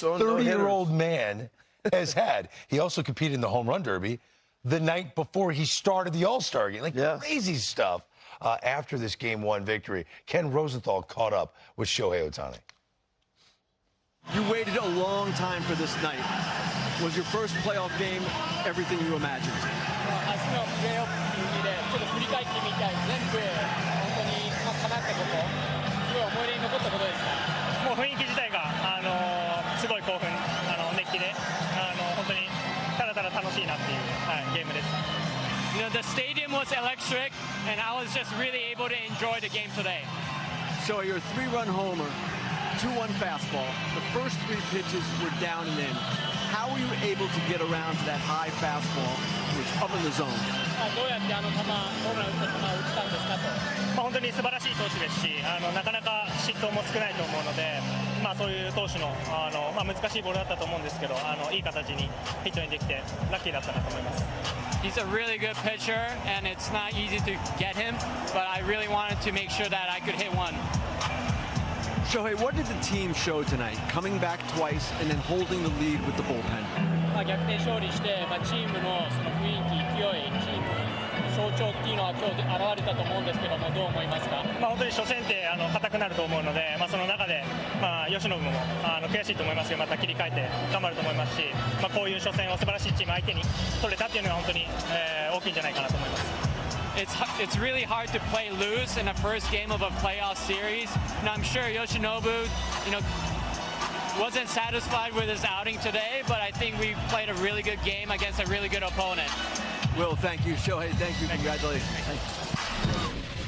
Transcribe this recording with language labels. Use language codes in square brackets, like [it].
[en] this 30-year-old man has had. He also competed in the home run derby the night before he started the All-Star game. Like, crazy stuff. After this Game 1 victory, Ken Rosenthal caught up with Shohei Otani. You waited a long time for this night. Was your first playoff game everything you imagined? [ja] 明日のプレーオフっていう意味でちょっと振り返ってみたい。全部本当に叶ったこと、すごい思い出に残ったことですか？もう雰囲気自体がすごい興奮、熱気で本当にただただ楽しいなっていう、ゲームです。 [en] You know, the stadium was electric, and I was just really able to enjoy the game today. So your 3-run homer, 2-1 fastball. The first 3 pitches were down and in. How were you able to get around to that high fastball, which up in the zone? [ja] どうやってホームラン打った球を打ったんですかと。本当に素晴らしい投手ですし、なかなか失投も少ないと思うので、そういう投手の難しいボールだったと思うんですけど、いい形にヒットにできてラッキーだったなと思います。 [en] He's a really good pitcher, and it's not easy to get him, but I really wanted to make sure that I could hit one. Shohei, what did the team show tonight? Coming back twice and then holding the lead with the bullpen. [ja] 逆転勝利して、チームのその雰囲気、勢い、チーム象徴っていうのは今日現れたと思うんですけども、どう思いますか？本当に初戦って硬くなると思うので、その中で由伸も悔しいと思いますけど、また切り替えて頑張ると思いますし、こういう初戦を素晴らしいチーム相手に取れたっていうのは本当に大きいんじゃないかなと思います。 [en] It's really hard to play loose in the first game of a playoff series, and I'm sure Yoshinobu, wasn't satisfied with his outing today, but I think we played a really good game against a really good opponent. Will, thank you. Shohei, thank you. Congratulations.